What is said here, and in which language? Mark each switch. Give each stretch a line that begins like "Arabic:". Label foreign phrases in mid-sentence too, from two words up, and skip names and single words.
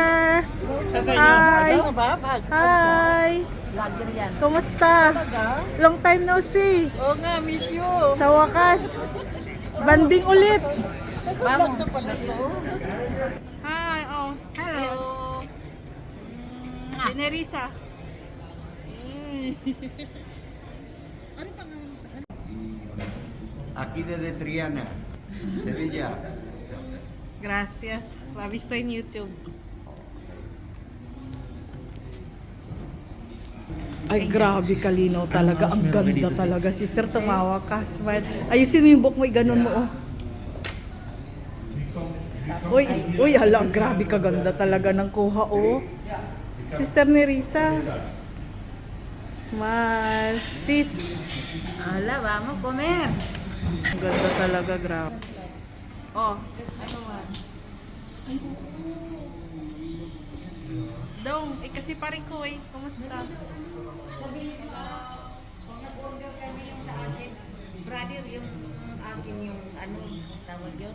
English: Hi. Hi.
Filipino: Vlogger yan. Kumusta?
English: Long time no see.
Filipino: Oo nga,
English: miss you.
Filipino: Sa wakas. Banding ulit. Vamos.
English: Hi, oh. Hello.
Filipino: Si Nerissa.
Spanish: Aquí desde Triana, Sevilla. Gracias. La visto en YouTube.
Filipino: Ay, grabe kalinaw talaga. Ang ganda talaga. Sister, tumawa ka. Smile. Ayusin mo yung book mo. Ganun mo, oh. Uy, hala. Grabe kaganda talaga ng kuha, oh. Sister Nerissa. Smile. Sis. Hala,
Spanish: vamos comer.
Filipino: Ang ganda talaga, grabe. Oh, ano man? Dong, kasi paring ko eh. Kumusta? Kung nag-order kami yung sa akin, brother, yung akin yung ano, tawag yun.